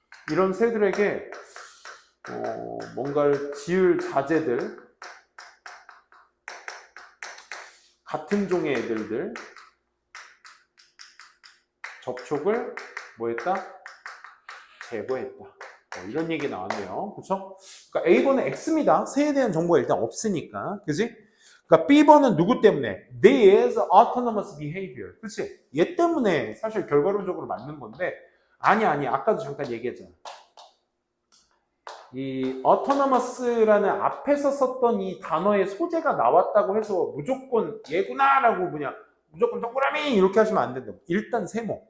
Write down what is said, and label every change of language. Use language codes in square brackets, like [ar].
[ko] 이런 새들에게 뭔가를 지을 자재들, 같은 종의 애들들 접촉을 뭐 했다? 제거했다. 이런 얘기 나왔네요. 그렇죠? 그러니까 A번은 X입니다. 새에 대한 정보가 일단 없으니까. 그지? 그러니까 B번은 누구 때문에? [en] There is autonomous behavior. [ko] 그렇지? 얘 때문에 사실 결과론적으로 맞는 건데 아니 아까도 잠깐 얘기했잖아. 이 autonomous라는 앞에서 썼던 이 단어의 소재가 나왔다고 해서 무조건 얘구나라고 그냥 무조건 동그라미 이렇게 하시면 안 된다고. 일단 세모.